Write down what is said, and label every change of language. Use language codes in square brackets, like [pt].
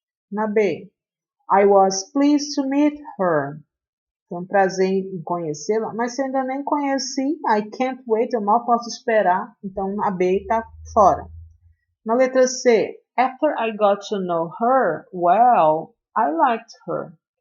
[pt] Na B, [en] I was pleased to meet her. [pt] Foi um prazer em conhecê-la, mas se eu ainda nem conheci, [en] I can't wait, [pt] eu mal posso esperar, então a B está fora. Na letra C, [en] after I got to know her, well, I liked her.